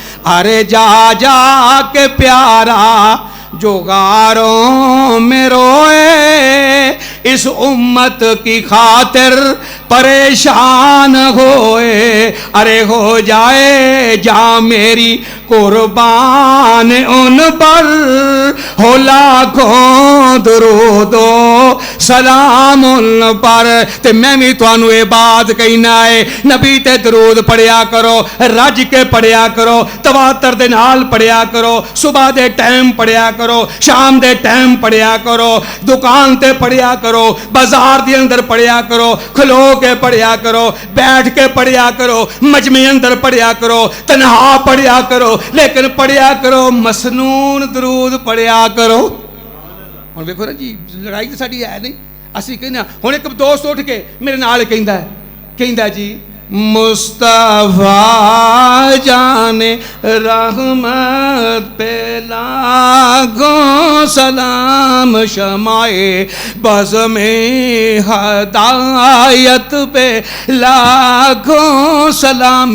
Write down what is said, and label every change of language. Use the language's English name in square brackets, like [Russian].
[Urdu] ارے جا جا کے پیارا جو غاروں میں روئے اس امت کی خاطر پریشان ہوئے. ارے ہو جائے جا میری قربان ان پر ہو لاکھوں درود و سلام ان پر. [Punjabi] تے میں بھی تانوں اے بات کہنا ہے نبی تے درود پڑھیا کرو رج کے پڑھیا کرو تواتر دے نال پڑھیا کرو صبح دے ٹائم پڑھیا کرو شام دے ٹائم پڑھیا کرو دکان تے پڑھیا کرو بازار دے اندر پڑھیا کرو کھلو کے پڑھیا کرو بیٹھ کے پڑھیا کرو مجمع اندر پڑھیا کرو تنہا پڑھیا کرو لیکن پڑھیا کرو مسنون درود پڑھیا کرو. ہن ویکھو نا جی لڑائی تے ساڈی ہے نہیں اسی کہنا ہن ایک دوست اٹھ کے میرے نال کہندا جی [Urdu] مصطفیٰ جان رحمت پہ لاکھوں سلام [Punjabi] شمائے بزم ہدایت پہ لاکھوں سلام.